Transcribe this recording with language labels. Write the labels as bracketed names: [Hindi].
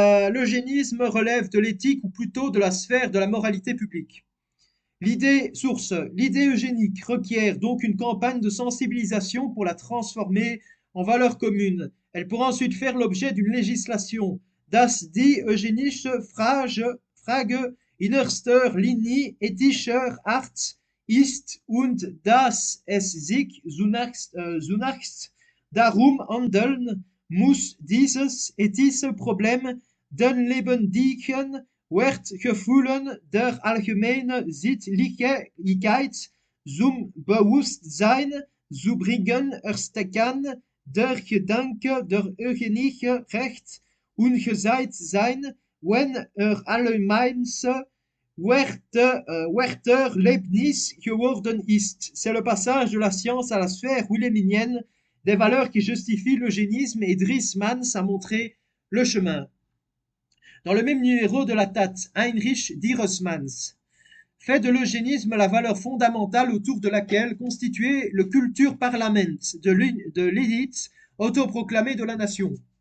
[French] L'eugénisme relève de l'éthique ou plutôt de la sphère de la moralité publique. L'idée eugénique requiert donc une campagne de sensibilisation pour la transformer en valeur commune. Elle pourra ensuite faire l'objet d'une législation. [German] Das die eugenische Frage in erster Linie ethischer Art ist und dass es sich zunächst darum handeln muss, dieses ethische Problem den lebendigen Wertgefühlen der allgemeinen Sittlichkeit zum Bewusstsein zu bringen. Erst kann der Gedanke der eugenische Recht umgesetzt sein, wenn allgemeins Werterlebnis geworden ist. [French] C'est le passage de la science à la sphère wilhelminienne des valeurs qui justifient l'eugénisme et Dries Mans a montré le chemin. Dans le même numéro de la TAT, Heinrich Dieresmans fait de l'eugénisme la valeur fondamentale autour de laquelle constituer le Kulturparlament de l'élite autoproclamée de la nation.